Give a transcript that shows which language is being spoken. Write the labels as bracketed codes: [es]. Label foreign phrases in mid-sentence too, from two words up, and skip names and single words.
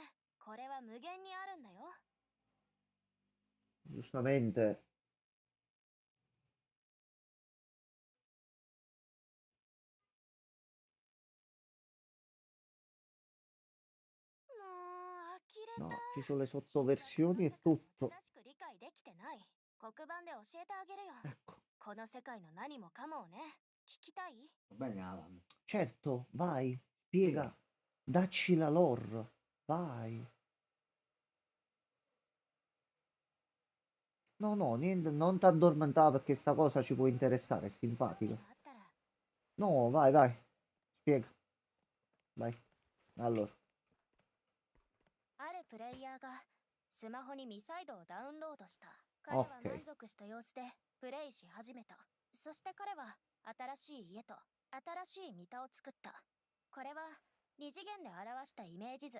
[ja] これは無限にあるんだよ。 [it] Giustamente. [ja] もう呆れ [it] No, [ja] た。 [it] ci sono le sottoversioni e tutto. [ja] 正しく理解できてない。黒板で教えてあげるよ。 [it] Ecco. [ja] この世界の何もかもをね。聞きたい？ [it] Va bene, Alan. Certo, vai, spiega. Dacci la lore. Vai. No, no, niente, non ti addormentare perché sta cosa ci può interessare, è [ja] 興味 [it] simpatica. [ja] があったら [it] No, vai, vai. Spiega. Vai. Allora, [ja] あるプレイヤーがスマホにミサイドをダウンロードした。彼は満足した様子でプレイし始めた。そして彼は新しい家と新しいミタを作った。これは二次元で表したイメージ図。